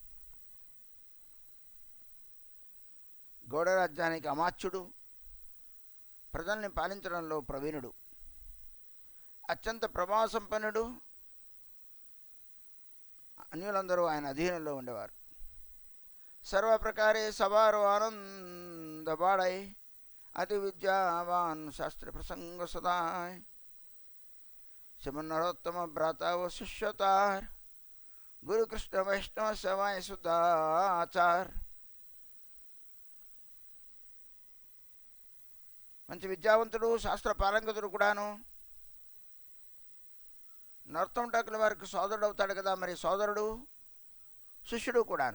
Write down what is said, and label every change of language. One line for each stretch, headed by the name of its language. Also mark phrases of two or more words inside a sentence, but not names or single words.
Telugu: గౌడ రాజ్యానికి అమాత్యుడు, ప్రజల్ని పాలించడంలో ప్రవీణుడు, అత్యంత ప్రభావ సంపన్నుడు. అన్యులందరూ ఆయన అధీనంలో ఉండేవారు.
Bangla: সর্ব প্রকারে সবারো আনন্দ বাড়ে অতি বিদ্যাবান শাস্ত্র প্রসঙ্গ সদায় শ্রীমন নরোত্তম ভ্রাতা ও শিষ্যতার গুরু কৃষ্ণ বৈষ্ণব সেবায় সুদাচার
Telugu: మంచి విద్యావంతుడు శాస్త్ర పారంగతుడు కూడాను నరోత్తమ ఠాకూర్ వారికి సోదరుడు అవుతాడు కదా, మరి సోదరుడు శిష్యుడు కూడాను.